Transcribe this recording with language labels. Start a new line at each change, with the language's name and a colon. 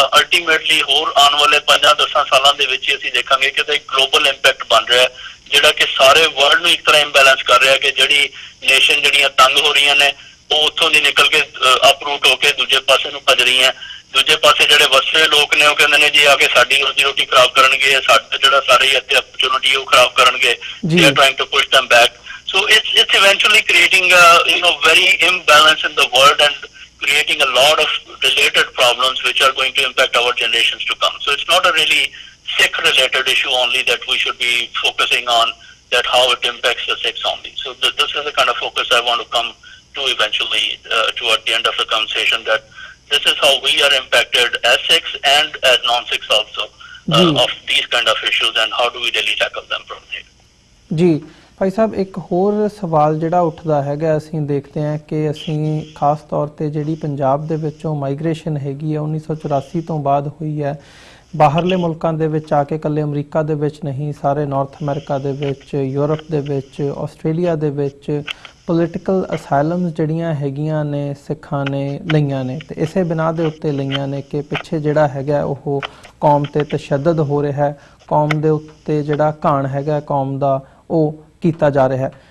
Punjabi: Ultimately ਹੋਰ ਆਉਣ ਵਾਲੇ 5-10 ਸਾਲਾਂ ਦੇ ਵਿੱਚ ਅਸੀਂ ਦੇਖਾਂਗੇ ਕਿ ਇੱਕ ਗਲੋਬਲ ਇੰਪੈਕਟ ਬਣ ਰਿਹਾ ਜਿਹੜਾ ਕਿ ਸਾਰੇ ਵਰਲਡ ਨੂੰ ਇੱਕ ਤਰ੍ਹਾਂ ਇੰਬੈਲੈਂਸ ਕਰ ਰਿਹਾ ਕਿ ਜਿਹੜੀ ਨੇਸ਼ਨ ਜਿਹੜੀਆਂ ਤੰਗ ਹੋ ਰਹੀਆਂ ਨੇ ਉਹ ਉੱਥੋਂ ਦੀ ਨਿਕਲ ਕੇ ਅਪਰੂਟ ਹੋ ਕੇ ਦੂਜੇ ਪਾਸੇ ਨੂੰ ਭੱਜ ਰਹੀਆਂ। ਦੂਜੇ ਪਾਸੇ ਜਿਹੜੇ ਵਸਰੇ ਲੋਕ ਨੇ ਉਹ ਕਹਿੰਦੇ ਨੇ ਜੀ ਆ ਕੇ ਸਾਡੀ ਰੋਟੀ ਖਰਾਬ ਕਰਨਗੇ, ਸਾਡਾ ਜਿਹੜਾ ਸਾਰੇ ਇੱਥੇ ਅਪਰਚੂਨਿਟੀ ਉਹ ਖਰਾਬ ਕਰਨਗੇ।
English: They are trying to push them back. So it's eventually creating very imbalance in the world and creating a lot of related problems which are going to impact our generations to come. So it's not a really Sikh related issue only that we should be focusing on, that how it impacts the Sikhs only. So this is the kind of focus I want to come to eventually toward the end of the conversation, that this is how we are impacted as Sikhs and as non-Sikhs also of these kind of issues, and how do we really tackle them from there.
Punjabi: ਜੀ ਭਾਈ ਸਾਹਿਬ, ਇੱਕ ਹੋਰ ਸਵਾਲ ਜਿਹੜਾ ਉੱਠਦਾ ਹੈਗਾ, ਅਸੀਂ ਦੇਖਦੇ ਹਾਂ ਕਿ ਅਸੀਂ ਖਾਸ ਤੌਰ 'ਤੇ ਜਿਹੜੀ ਪੰਜਾਬ ਦੇ ਵਿੱਚੋਂ ਮਾਈਗ੍ਰੇਸ਼ਨ ਹੈਗੀ ਹੈ 1984 ਤੋਂ ਬਾਅਦ ਹੋਈ ਹੈ, ਬਾਹਰਲੇ ਮੁਲਕਾਂ ਦੇ ਵਿੱਚ ਆ ਕੇ, ਇਕੱਲੇ ਅਮਰੀਕਾ ਦੇ ਵਿੱਚ ਨਹੀਂ, ਸਾਰੇ ਨਾਰਥ ਅਮਰੀਕਾ ਦੇ ਵਿੱਚ, ਯੂਰਪ ਦੇ ਵਿੱਚ, ਆਸਟ੍ਰੇਲੀਆ ਦੇ ਵਿੱਚ ਪੋਲੀਟੀਕਲ ਅਸਾਈਲਮਸ ਜਿਹੜੀਆਂ ਹੈਗੀਆਂ ਨੇ ਸਿੱਖਾਂ ਨੇ ਲਈਆਂ ਨੇ, ਅਤੇ ਇਸੇ ਬਿਨਾਂ ਦੇ ਉੱਤੇ ਲਈਆਂ ਨੇ ਕਿ ਪਿੱਛੇ ਜਿਹੜਾ ਹੈਗਾ ਉਹ ਕੌਮ 'ਤੇ ਤਸ਼ੱਦਦ ਹੋ ਰਿਹਾ ਹੈ, ਕੌਮ ਦੇ ਉੱਤੇ ਜਿਹੜਾ ਘਾਣ ਹੈਗਾ ਕੌਮ ਦਾ ਉਹ ਕੀਤਾ ਜਾ ਰਿਹਾ ਹੈ।